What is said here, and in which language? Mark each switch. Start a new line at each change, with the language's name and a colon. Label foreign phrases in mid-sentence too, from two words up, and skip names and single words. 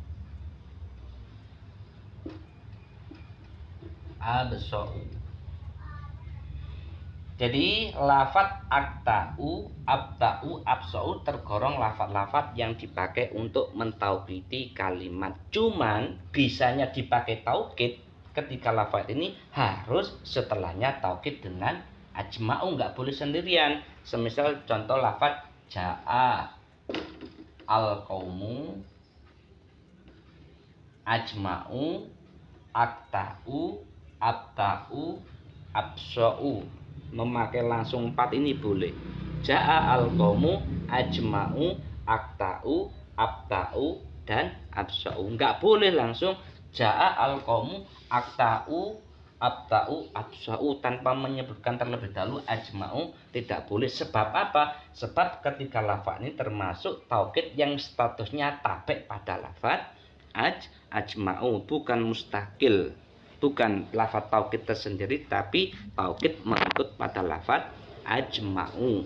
Indonesian: Jadi lafaz
Arabic: أكتع أبتع أبصع
Indonesian: tergolong lafaz-lafaz yang dipakai untuk mentaukiti kalimat. Cuman bisanya dipakai taukid ketika lafaz ini harus setelahnya taukid dengan ajma'u, nggak boleh sendirian. Semisal contoh lafaz
Arabic: جاء القوم أجمع أكتع أبتع أبصع.
Indonesian: Memakai langsung 4 ini boleh.
Arabic: جاء القوم أجمع أكتع أبتع,
Indonesian: dan absa'u. Enggak boleh langsung
Arabic: جاء القوم أكتع أبتع أبصع
Indonesian: tanpa menyebutkan terlebih dahulu ajma'u. Tidak boleh. Sebab apa? Sebab ketika lafaz ini termasuk taukid yang statusnya tabek pada lafaz ajma'u, bukan mustakil. Bukan lafaz taukid tersendiri, tapi taukid mengikut pada lafaz ajma'u.